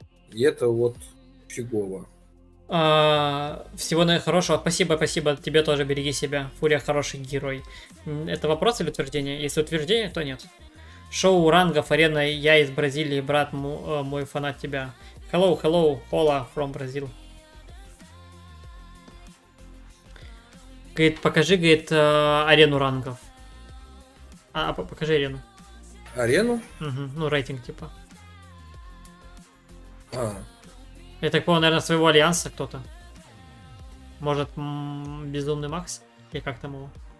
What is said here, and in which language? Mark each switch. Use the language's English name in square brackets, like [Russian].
[Russian] И это вот фигово. Всего наихорошего. Спасибо тебе тоже, береги себя. Фурия хороший герой. Это вопрос или утверждение? Если утверждение, то нет. Шоу рангов, арена, я из Бразилии, брат мой фанат тебя. [English] Hello, Пола from Brazil. [Russian] Говорит, покажи, говорит, арену рангов. Покажи арену. Арену? Угу, ну, рейтинг типа. А, Я так понял, наверное, своего альянса кто-то. Может, Безумный Макс? Или как там его?